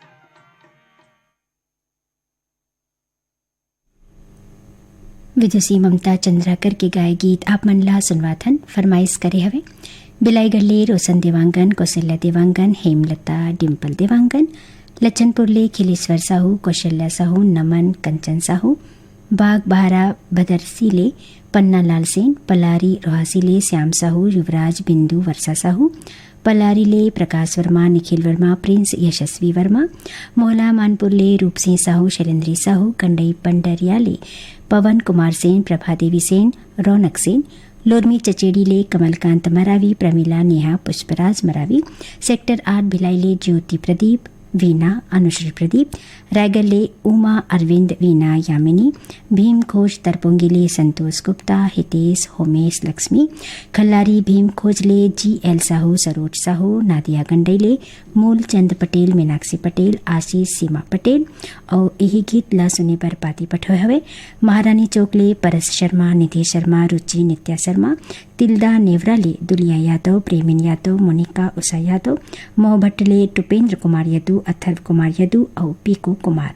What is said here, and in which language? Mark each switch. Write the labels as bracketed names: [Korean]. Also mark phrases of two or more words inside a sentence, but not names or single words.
[Chhattisgarhi] विदुषी ममता चंद्राकर के गाय गीत आप मनला सुनवाथन फरमाइश करे हवे बिलाई गल्ले रोशन देवांगन, कौशल्या देवांगन, हेमलता, डिम्पल देवांगन, लचनपुरले खिलेश्वर साहू, कौशल्या साहू, नमन, कंचन साहू, बाग बहारा भदरसीले पन्नालाल सेन, पलारी रोहासीले श्याम साहू, युवराज, बिंदु, वर्षा साहू, पलारीले प्रकाश वर्मा, निखिल वर्मा, प्रिंस यशस्वी वर्मा, मोहला मानपुरले रूपसिंह साहू, शैलेंद्री साहू, कंडई पंडरियाले पवन कुमार सेन, प्रभा देवी सेन, रौनक सेन, लोरमी चचेड़ीले कमलकांत मरावी, प्रमिला, नेहा, पुष्पराज मरावी, सेक्टर 8 भिलाईले ज्योति प्रदीप, वीना, अनुश्री प्रदीप, रायगढ़ले उमा अरविंद, वीना, यामिनी, भीम खोज तरपोंगिले संतोष गुप्ता, हितेश, होमेश, लक्ष्मी, खल्लारी भीम खोजले GL साहू, सरोज साहू, नादिया गंडईले मूलचंद पटेल, मीनाक्षी पटेल, आशीष, सीमा पटेल और यही गीत ला सुने पर पाती पठोए हवे महारानी चौकले परस शर्मा, निधि शर्मा, रुचि, नित्या शर्मा, तिल्दा नेवराले दुलिया यादव, प्रेमिन यादव, मोनिका उषा यादव, मोहभट्टले टुपेंद्र कुमार यदु, अथर्व कुमार यदु और पीकू कुमार।